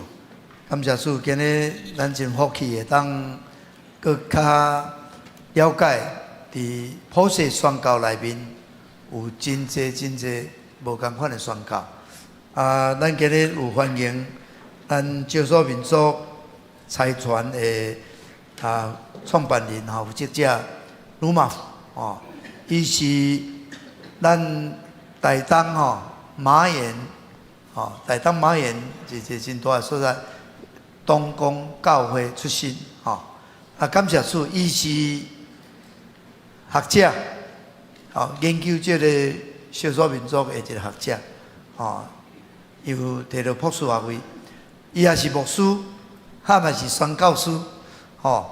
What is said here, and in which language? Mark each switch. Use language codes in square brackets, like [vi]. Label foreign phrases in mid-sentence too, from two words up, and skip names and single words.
[nan] 感谢主，今日咱真福气会当搁较了解伫普世宣教内面有真侪无共款的宣教。咱今日有欢迎咱少数民族财团的创办人吼负责者鲁马吼，伊是咱台东吼马岩吼，台东马岩是一个真大的所在，东宫教会出身吼。感谢主，伊是学者吼，研究这个少数民族的一个学者吼，又摕到博士学位，伊也是牧师，也是宣教师吼。